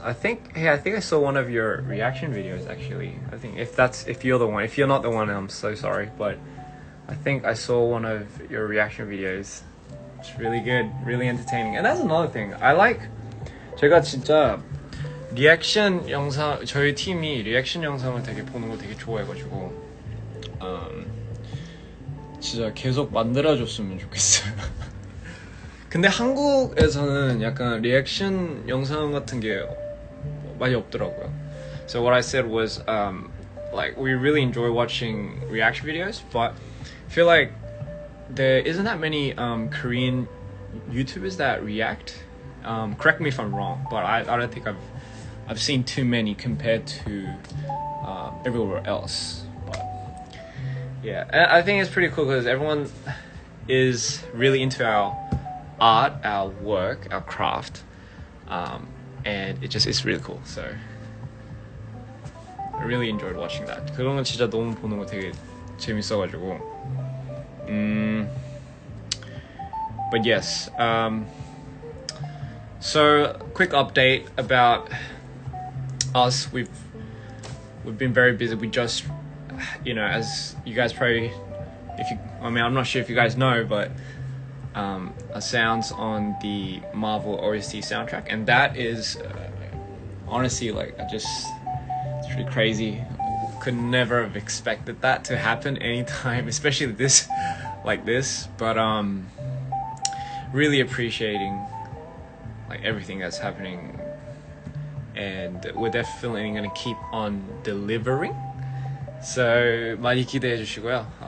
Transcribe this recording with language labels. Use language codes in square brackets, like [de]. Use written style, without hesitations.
[en] I think I saw one of your reaction videos actually. I think if you're the one. If you're not the one, I'm so sorry, but I think I saw one of your reaction videos. It's really good, really entertaining. And that's another thing. I like [ko] 제가 진짜 리액션 영상, 저희 팀이 리액션 영상을 되게 보는 거 되게 좋아해가지고 진짜 계속 만들어줬으면 좋겠어요. 근데 한국에서는 약간 리액션 영상 같은 게 많이 없더라고요. [en] So what I said was like we really enjoy watching reaction videos, but I feel like there isn't that many Korean YouTubers that react. Correct me if I'm wrong, but I don't think I've seen too many compared to everywhere else. But yeah, and I think it's pretty cool because everyone is really into our art, our work, our craft, and it's really cool. So I really enjoyed watching that. [ko] 그런 건 진짜 너무 보는 거 되게 재밌어가지고. [en] But yes, so quick update about us. We've been very busy. We just, as you guys probably, I'm not sure if you guys know, but our sounds on the Marvel OST soundtrack, and that is honestly like it's pretty crazy. Could never have expected that to happen anytime, especially this, but really appreciating like everything that's happening, and we're definitely gonna keep on delivering. So [ko] 많이 기대해 주시고요.